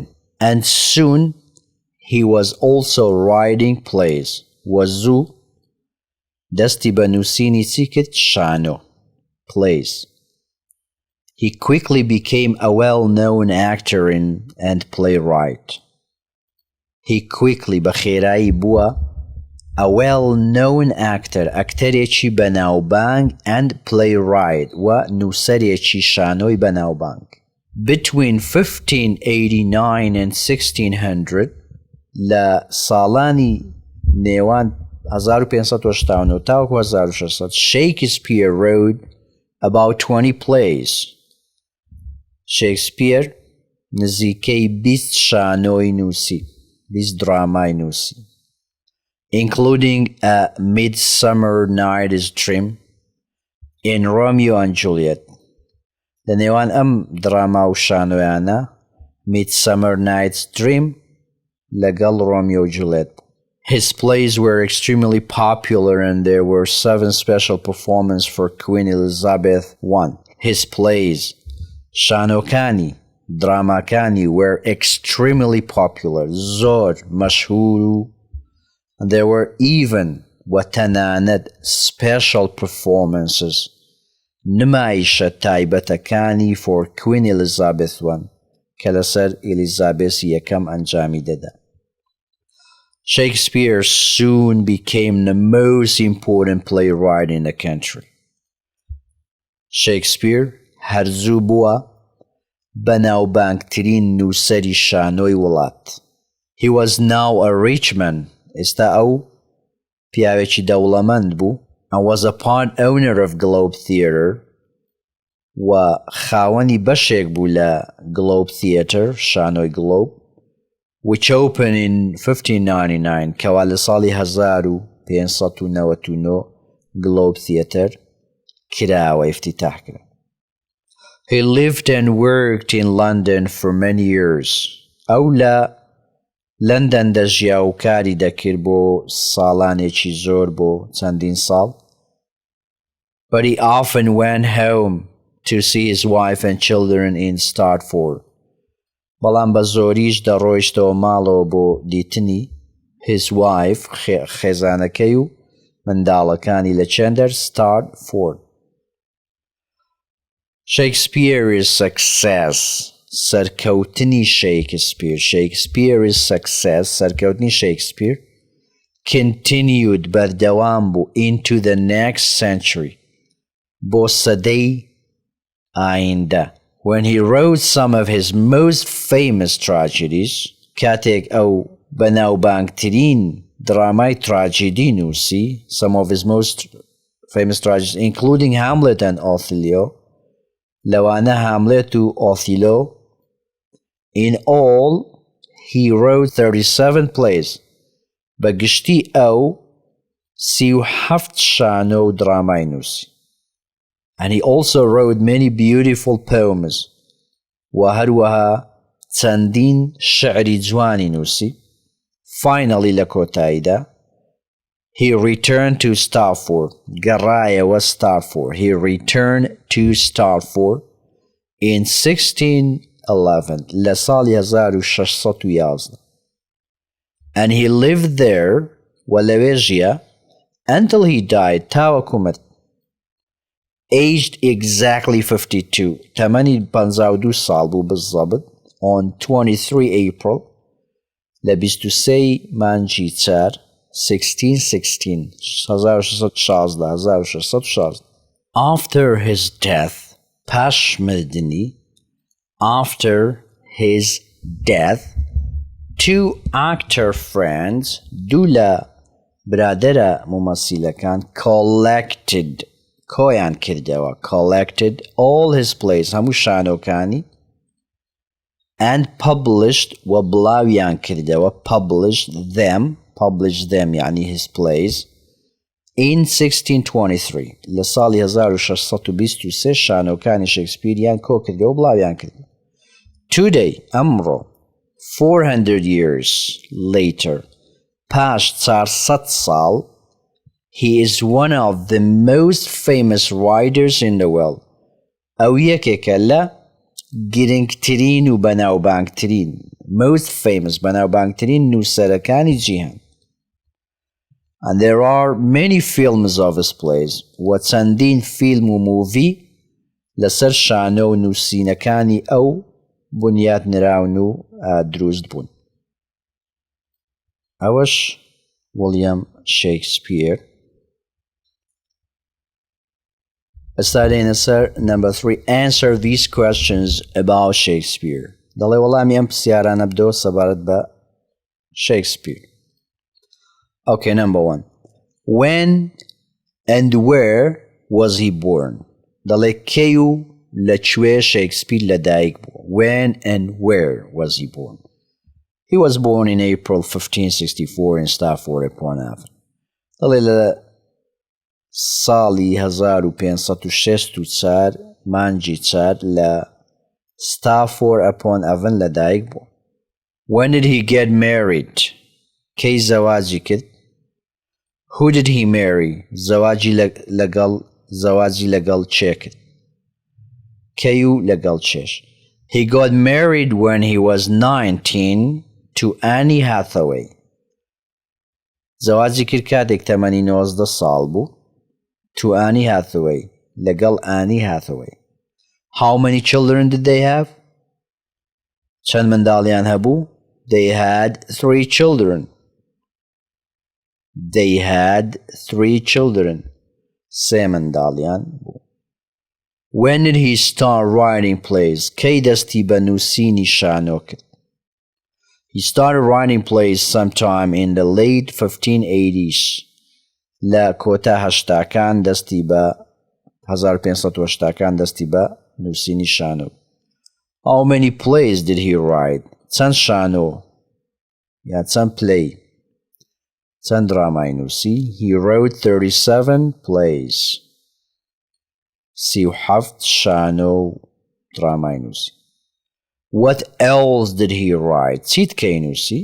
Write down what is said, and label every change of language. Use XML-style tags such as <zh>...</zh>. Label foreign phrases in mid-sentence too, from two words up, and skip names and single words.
<en>And soon he was also writing plays.</en> <ckb>و زوو دەستی بە نووسینی چی کرد؟ شانۆ plays.</ckb> <en>He quickly became a well-known actor and playwright. He quickly</en> <ckb>بەخێرایی بووە</ckb> <en>a well-known actor</en> <ckb>ئەکتەرێکی بەناوبانگ</ckb> <en>and playwright</en> <ckb>و نووسەرێکی شانۆی بەناوبانگ.</ckb> <en>Between 1589 and 1600</en> <ckb>لە ساڵانی نێوان 1589 تاوەکو 1600</ckb> <en>Shakespeare wrote about 20 plays.</en> <ckb>Shakespeare نزیکەی 20 شانۆی نووسی، 20 درامای نووسی،</ckb> <en>including A Midsummer Night's Dream in Romeo and Juliet.</en> <ckb>لە نێوان ئەم دراما و شانۆیانە Midsummer Night's Dream لەگەڵ Romeo and Juliet.</ckb> <en>His plays were extremely popular and there were 7 special performances for Queen Elizabeth I. His plays,</en> <ckb>شانۆکانی دراmáکانی were extremely popular, زۆر مەشهور.</ckb> <en>And there were even وەتەنانەت special performances,</en> <ckb>نمایشە تایبەتەکانی</ckb> <en>for Queen Elizabeth I</en> <ckb>کە لەسەر ئێلیزابێسی یەکەم ئەنجامی دەدا.</ckb> <en>Shakespeare soon became the most important playwright in the country.</en> <ckb>Shakespeare هەرزوو بووە بەناوبانگترین نووسەری شانۆی وڵات.</ckb> <en>He was now a rich man.</en> <ckb>ئێستا ئەو پیاوێکی دەوڵەمەند بوو</ckb> <en>and was a part owner of Globe Theatre</en> <ckb>و خاوەنی بەشێک بوو لە Globe Theatre شانۆی Globe</ckb> <en>which opened in 1599</en> <ckb>کەوا لە ساڵی 1599 Globe Theatre کراوە افتتاح کرا.</ckb> <en>He lived and worked in London for many years.</en> <ckb>ئەو لە لندن دەژیا و کاری دەکرد بۆ ساڵانێکی زۆر بۆ چەندین ساڵ.</ckb> <en>But he often went home to see his wife and children in Stratford.</en> <ckb>بەڵام بە زۆریش دەڕۆیشتەوە ماڵەوە بۆ دیتنی</ckb> <en>his wife</en> <ckb>خێزانەکەی و منداڵەکانی لە چەندەر Stratford.</ckb> <en>Shakespeare's success سەرکەوتنی Shakespeare's success سەرکەوتنی Shakespeare continued</en> <ckb>بەردەوام بوو</ckb> <en>into the next century</en> <ckb>بۆ سەدەی ئایندە.</ckb> <en>When he wrote some of his most famous tragedies</en> <ckb>کاتێک ئەو بەناوبانگترین درامای تراجیدی نووسی</ckb> <en>some of his most famous tragedies including Hamlet and Othello</en> <ckb>لەوانە Hamlet و Othello.</ckb> <en>In all, he wrote 37 plays.</en> <ckb>بەگشتی ئەو 37 شانۆ و درامای نووسی. And he also wrote many beautiful poems. و هەروەها چەندین شعری جوانی نووسی.</ckb> <en>Finally</en> <ckb>لە کۆتاییدا</ckb> <en>he returned to Stratford.</en> <ckb>گەڕایەوە Stratford.</ckb> <en>He returned to Stratford in 1611</en> <ckb>لە ساڵی 1611</ckb> <en>and he lived there</en> <ckb>و لەوێ ژیا</ckb> <en>until he died</en> <ckb>تاوەکو مرد</ckb> <en>aged exactly 52</en> <ckb>تەمەنی 52 ساڵ بوو بالضبط</ckb> <en>on 23 April</en> <ckb>لە 23 مانگی 4</ckb> <en>1616 after his death</en> <ckb>پاش مردنی</ckb> <en>after his death 2 actor friends</en> <ckb>دوو لە برادرە ممثلەکان کۆیان کردەوە</ckb> <en>collected all his plays</en> <ckb>هەموو شانۆکانی</ckb> <en>and published</en> <ckb>و بڵاویان کردەوە</ckb> <en>published them</en> <ckb>يعني</ckb> <en>his plays in 1623</en> <ckb>لە ساڵی 1623 شانۆکانی شێکسپیریان کۆ کردەوە بڵاویان کردەوە.</ckb> <en>Today ئەمڕۆ 400 years later</en> <ckb>پاش 400 ساڵ</ckb> <en>he is one of the most famous writers in the world.</en> <ckb>ئەو یەکێکە لە گرنگترین و بەناوبانگترین</ckb> <en>most famous</en> <ckb>بەناوبانگترین نووسەرەکانی جیهان.</ckb> <en>And there are many films of his plays</en> <ckb>و چەندین فیلم و موڤی لەسەر شانۆ و نووسینەکانی ئەو بنیاد نراون و دروست بوون. ئەوەش ویلیام شێکسپیر. ئێستا سەر number 3</ckb> <en>answer these questions about Shakespeare.</en> <ckb>دەڵێ وەڵامی ئەم پرسیارانە بدەوە سەبارەت بە Shakespeare.</ckb> <en>Okay, number 1. When and where was he born?</en> <ckb>دەڵێ کەی و لەکوێ شێکسپیر لەدایک بووە.</ckb> <en>When and where was he born? He was born in April 1564 in Stafford-upon-Avon.</en> <ckb>دەڵێ لە ساڵی 1564 مانگی 4 لە Stafford-upon-Avon لەدایک بووە.</ckb> <en>When did he get married?</en> <ckb>کەی زەواجی کرد؟</ckb> <en>Who did he marry?</en> <ckb>زەواجی لەگەڵ چێ کرد؟ کەی و لەگەڵ چێش؟</ckb> <en>He got married when he was 19 to Annie Hathaway.</en> <ckb>زەواجی کرد کاتێک تەمەنی 19 ساڵ بوو. To Annie Hathaway. لەگەڵ Annie Hathaway.</ckb> <en>How many children did they have?</en> <ckb>چەند منداڵیان هەبوو؟</ckb> <en>They had 3 children. They had 3 children.</en> <ckb>3 منداڵیان بوو.</ckb> <en>When did he start writing plays?</en> <ckb>کەی دەستی بە نووسینی شانۆ کرد؟</ckb> <en>He started writing plays sometime in the late 1580s.</en> <ckb>لە کۆتا هەشتاکان دەستی بە 1580کان دەستی بە نووسینی شانۆ.</ckb> <en>How many plays did he write?</en> <ckb>چەند شانۆ یا چەند play چەند درامای نووسی؟</ckb> <en>He wrote 37 plays.</en> <ckb>37 شانۆ درامای نووسی.</ckb> <en>What else did he write?</en> <ckb>چیت کەی نووسی؟</ckb>